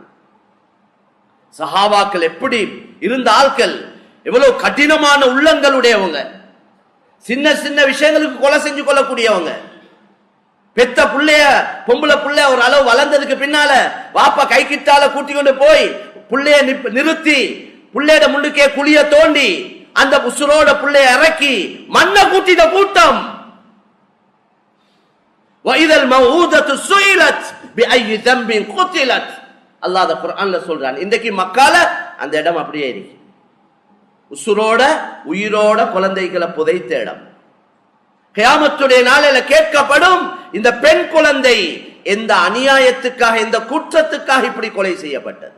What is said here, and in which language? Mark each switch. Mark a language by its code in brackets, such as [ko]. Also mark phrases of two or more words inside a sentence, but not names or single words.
[ta] சஹாபாக்கள் எப்படி இருந்த ஆட்கள், எவ்வளவு கடினமான உள்ளங்களுடையவங்க, சின்ன சின்ன விஷயங்களுக்கு கொலை செஞ்சு கொள்ளக்கூடியவங்க. பெத்த புள்ளைய, பொம்பளை புள்ளைய ஒரு அளவு வளர்ந்ததுக்கு பின்னால வாப்பா கை கிட்டால கூட்டி கொண்டு போய் புள்ளைய நிறுத்தி புள்ளையோட முன்னுக்கே குழிய தோண்டி அந்த உசுரோட புள்ளைய இறக்கி மண்ணை கூட்டிட கூட்டம். [ar] وَإِذَا الْمَوْءُودَةُ سُئِلَتْ بِأَيِّ ذَنبٍ قُتِلَتْ. [ta] அல்லாஹ் அந்த குர்ஆன்ல சொல்றான். இன்றைக்கு மக்கால அந்த இடம் அப்படியே இருக்கு. உசுரோட உயிரோட குழந்தைகளை புதைத்த இடம். கியாமத்துடைய நாளில கேட்கப்படும், இந்த பெண் குழந்தை எந்த அநியாயத்துக்காக, எந்த குற்றத்துக்காக இப்படி கொலை செய்யப்பட்டது?